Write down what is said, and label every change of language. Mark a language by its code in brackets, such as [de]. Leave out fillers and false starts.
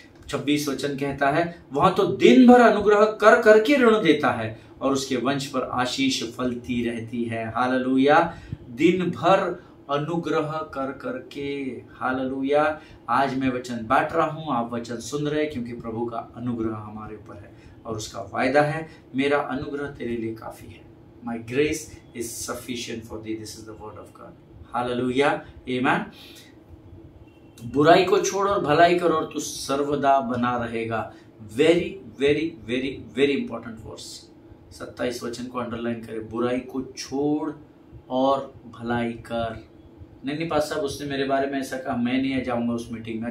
[hi] 26 वचन कहता है, वहां तो दिन भर अनुग्रह कर करके ऋण देता है और उसके वंश पर आशीष फलती रहती है। हालेलुया। दिन भर अनुग्रह कर करके। हालेलुया। आज मैं वचन बांट रहा हूं, आप वचन सुन रहे हैं, क्योंकि प्रभु का अनुग्रह हमारे ऊपर है और उसका वायदा है, मेरा अनुग्रह तेरे लिए काफी है। [en] My grace is sufficient for thee. This is the word of God. Hallelujah. Amen. [hi] बुराई को छोड़ और भलाई कर और तू सर्वदा बना रहेगा। [en] Very very very very important verse. [hi] 27 वचन को अंडरलाइन करें। बुराई को छोड़ और भलाई कर। नहीं पास साहब, उसने मेरे बारे में ऐसा कहा, मैं नहीं जाऊंगा उस मीटिंग में।